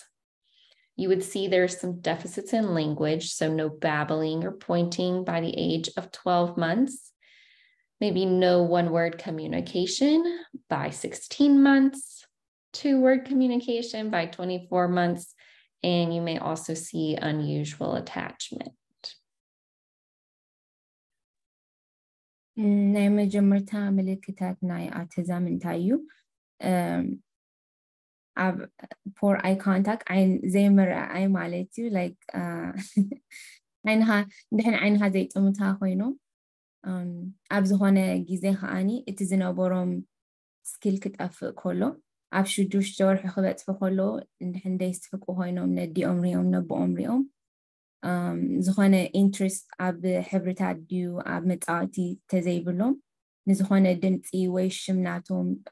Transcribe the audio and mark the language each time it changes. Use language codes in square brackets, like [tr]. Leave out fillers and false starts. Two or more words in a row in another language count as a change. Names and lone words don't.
[en] You would see there's some deficits in language, so no babbling or pointing by the age of 12 months. Maybe no one-word communication by 16 months, two-word communication by 24 months, and you may also see unusual attachment. [ti] ናይ መጀመርታ ምልክታት ናይ autism እንታይ እዩ ኣብ [en] poor eye contact [ti] ዓይን ዘይምርኣይ ማለት እዩ like ዓይንኻ ድሕን ዓይንኻ ዘይጥምታ ኮይኖም ኣብ ዝኾነ ግዜ ከዓኒ እቲ ዝነበሮም ስኪል ክጠፍእ ከሎ ኣብ 6 ወርሒ ክበፅሑ ከሎ እንድሕን ደይስትፍቁ ኮይኖም ነዲኦም ሪኦም ነቦኦም ሪኦም ዝኾነ ኢንትረስት ኣብ ሕብርታት ድዩ ኣብ መፃወቲ ተዘይብሎም ንዝኾነ ድምፂ ወይ ሽምናቶም